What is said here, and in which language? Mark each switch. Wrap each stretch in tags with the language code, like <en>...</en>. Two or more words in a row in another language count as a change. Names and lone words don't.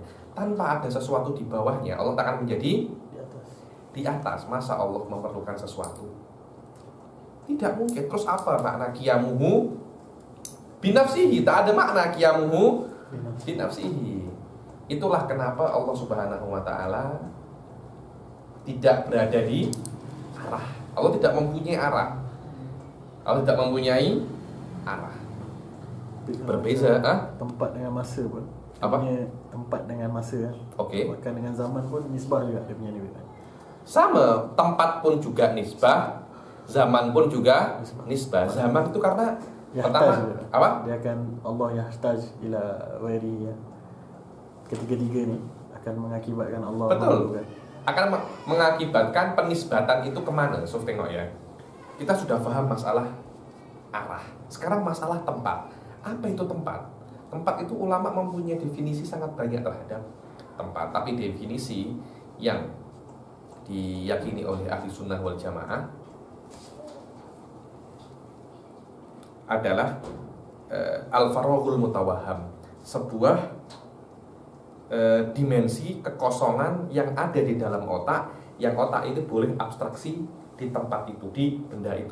<ms>Tanpa ada sesuatu di bawahnya, Allah tak akan menjadi di atas. Masa Allah memerlukan sesuatu? Tidak mungkin. Terus apa makna</ms> <ar>قيامه بنفسه?</ar> <ms>Tak ada makna</ms> <ar>قيامه بنفسه.</ar> <ms>Itulah kenapa</ms> <ar>الله سبحانه وتعالى</ar> <ms>tidak berada di arah. Allah tidak mempunyai arah. Allah tidak mempunyai arah. Berbeza tempat dengan masa pun. Apa? Tempat dengan masa. Okey. Bahkan dengan zaman pun nisbah juga dia punya ni. Sama, tempat pun juga nisbah, zaman pun juga nisbah. Zaman itu karena pertama apa? Dia akan</ms> <ar>الله يحتاج إلى غيره</ar> <ms>ya. Ketiga-tiga ni akan mengakibatkan Allah. Betul. Akan mengakibatkan penisbatan itu kemana? So tengok ya. Kita sudah paham masalah arah. Sekarang masalah tempat. Apa itu tempat? Tempat itu ulama mempunyai definisi sangat banyak terhadap tempat. Tapi definisi yang diyakini oleh</ms> <ar>أهل السنة والجماعة</ar> <ms>adalah</ms> <ar>الفراغ المتوهم,</ar> <ms>sebuah dimensi kekosongan yang ada di dalam otak, yang otak itu boleh abstraksi di tempat itu, di benda itu.</ms>